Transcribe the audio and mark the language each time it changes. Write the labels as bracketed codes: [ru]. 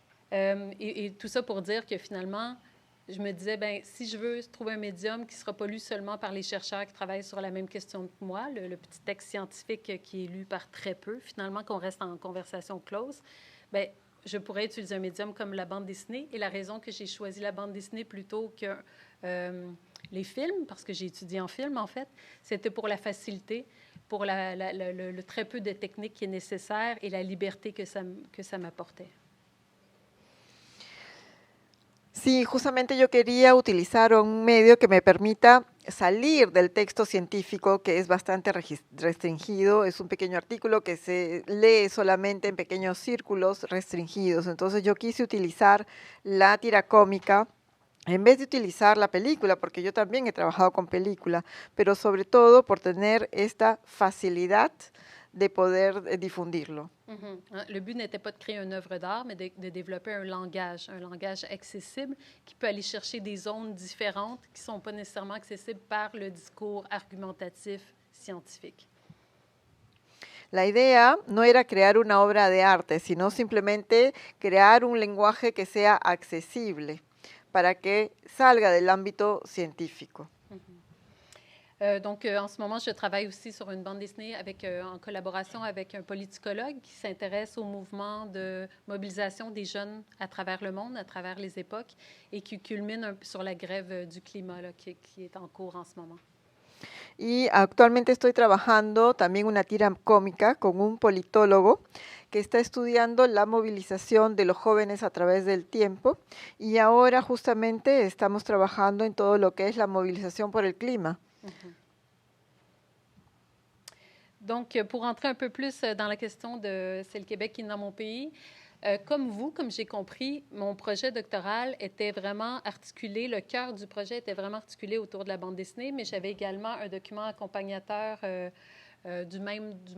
[fr] Et tout ça pour dire que finalement, je me disais, ben, si je veux trouver un médium qui ne sera pas lu seulement par les chercheurs qui travaillent sur la même question que moi, le petit texte scientifique qui est lu par très peu, finalement, qu'on reste en conversation close, ben, je pourrais utiliser un médium comme la bande dessinée. Et la raison que j'ai choisi la bande dessinée plutôt que les films, parce que j'ai étudié en film, en fait, c'était pour la facilité, pour le très peu de technique qui est nécessaire et la liberté que ça m'apportait. [es] Sí, justamente yo quería utilizar un medio que me permita salir del texto científico, que es bastante restringido, es un pequeño artículo que se lee solamente en pequeños círculos restringidos. Entonces yo quise utilizar la tira cómica en vez de utilizar la película, porque yo también he trabajado con película, pero sobre todo por tener esta facilidad de poder difundirlo. [fr] Le but n'était pas de créer une œuvre d'art, mais de développer un langage accessible qui peut aller chercher des zones différentes qui ne sont pas nécessairement accessibles par le discours argumentatif scientifique. [es] La idea no era crear una obra de arte, sino simplemente crear un lenguaje que sea accesible para que salga del ámbito científico. [fr] Donc, en ce moment, je travaille aussi sur une bande dessinée en collaboration avec un politicologue qui s'intéresse au mouvement de mobilisation des jeunes à travers le monde, à travers les époques, et qui culmine un peu sur la grève du climat là, qui est en cours en ce moment. [es] Y actualmente estoy trabajando también una tira cómica con un politólogo que está estudiando la movilización de los jóvenes a través del tiempo, y ahora justamente estamos trabajando en todo lo que es la movilización por el clima. [fr] Donc, pour entrer un peu plus dans la question de « C'est le Québec qui est dans mon pays », comme vous, comme j'ai compris, mon projet doctoral était vraiment articulé, le cœur du projet était vraiment articulé autour de la bande dessinée, mais j'avais également un document accompagnateur du même